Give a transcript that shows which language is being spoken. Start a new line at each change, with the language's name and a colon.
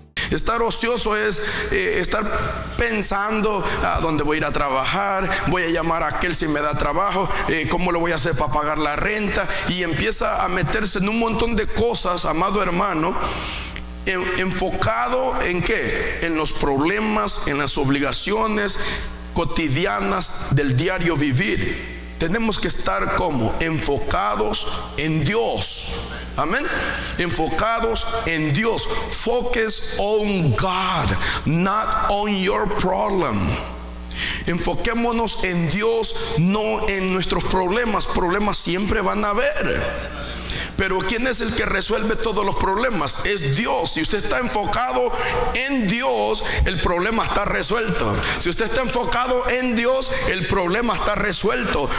Spanish: Estar ocioso es estar pensando a dónde voy a ir a trabajar, voy a llamar a aquel si me da trabajo, cómo lo voy a hacer para pagar la renta, y empieza a meterse en un montón de cosas, amado hermano, enfocado en ¿qué? En los problemas, en las obligaciones cotidianas del diario vivir. Tenemos que estar como enfocados en Dios. Amén. Enfocados en Dios.
English: Focus on God, not on your problem.
Spanish: Enfoquémonos en Dios, no en nuestros problemas. Problemas siempre van a haber. Pero ¿quién es el que resuelve todos los problemas? Es Dios. Si usted está enfocado en Dios, el problema está resuelto. Si usted está enfocado en Dios, el problema está resuelto.